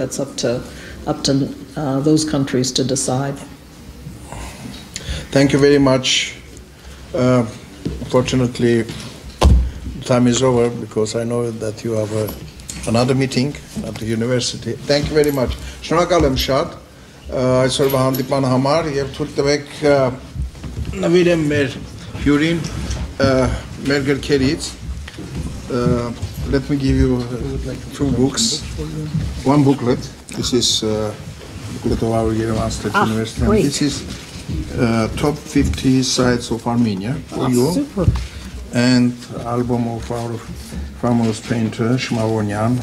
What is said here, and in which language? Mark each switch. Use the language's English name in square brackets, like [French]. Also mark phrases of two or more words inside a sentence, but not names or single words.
[English] That's up to those countries to decide. Thank you very much. Unfortunately, time is over because I know that you have another meeting at the university. Thank you very much. [Armenian] Շնորհակալ եմ շատ այսօր հանդիպման համար եւ թույլ տվեք նվիրեմ մեր հյուրին մեր գրքերից. [English] Let me give you two books. One booklet. This is booklet of our Yerevan State University. Great. This is top 50 sites of Armenia for you. Super. And album of our famous painter Shmavonyan.